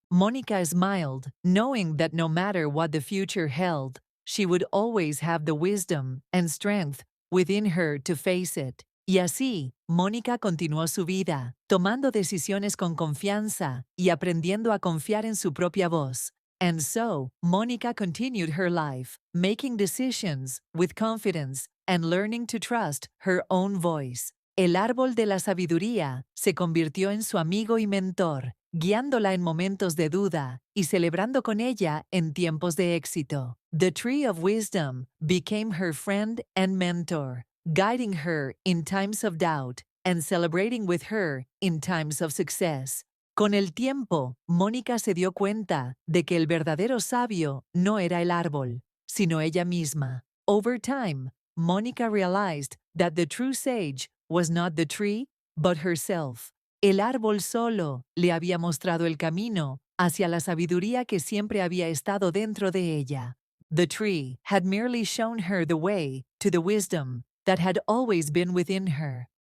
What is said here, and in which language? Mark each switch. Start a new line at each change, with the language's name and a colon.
English: Mónica smiled, knowing that no matter what the future held, she would always have the wisdom and strength within her to face it.
Spanish: Y así, Mónica continuó su vida, tomando decisiones con confianza y aprendiendo a confiar en su propia voz.
English: And so, Mónica continued her life, making decisions with confidence and learning to trust her own voice.
Spanish: El árbol de la sabiduría se convirtió en su amigo y mentor, guiándola en momentos de duda y celebrando con ella en tiempos de éxito.
English: The tree of wisdom became her friend and mentor, guiding her in times of doubt and celebrating with her in times of success.
Spanish: Con el tiempo, Mónica se dio cuenta de que el verdadero sabio no era el árbol, sino ella misma.
English: Over time, Mónica realized that the true sage was not the tree, but herself.
Spanish: El árbol solo le había mostrado el camino hacia la sabiduría que siempre había estado dentro de ella.
English: The tree had merely shown her the way to the wisdom that had always been within her.